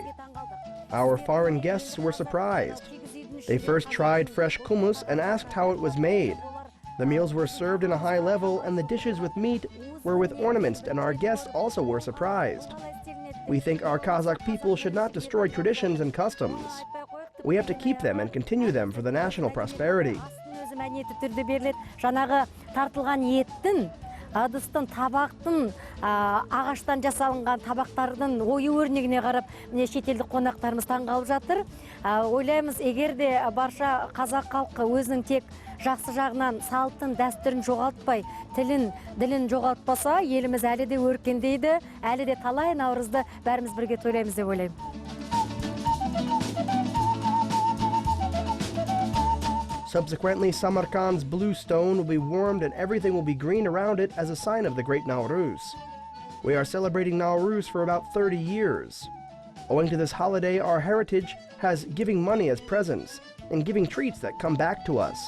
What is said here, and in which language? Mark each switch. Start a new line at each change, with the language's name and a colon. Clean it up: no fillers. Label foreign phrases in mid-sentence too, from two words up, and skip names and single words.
English: Our foreign guests were surprised. They first tried fresh hummus and asked how it was made. The meals were served in a high level, and the dishes with meat were with ornaments, and our guests also were surprised. We think our Kazakh people should not destroy traditions and customs. We have to keep them and continue them for the national prosperity.
Kazakh: Жаңағы тартылған еттің, ыдыстың, табақтың, ағаштан жасалынған табақтардың ою өрнегіне қарап, міне шетелдік қонақтарымыз таңғалып жатыр. Ойлаймыз, егер де барша қазақ халқы өзінің тек жақсы жағынан салтын, дәстүрін жоғалтпай, тілін, ділін жоғалтпаса, еліміз әлі де өркендейді, әлі де талай Наурызды бәріміз бірге тойлаймыз деп ойлаймын.
English: Subsequently, Samarkand's blue stone will be warmed and everything will be green around it as a sign of the great Nauryz. We are celebrating Nauryz for about 30 years. Owing to this holiday, our heritage has giving money as presents and giving treats that come back to us.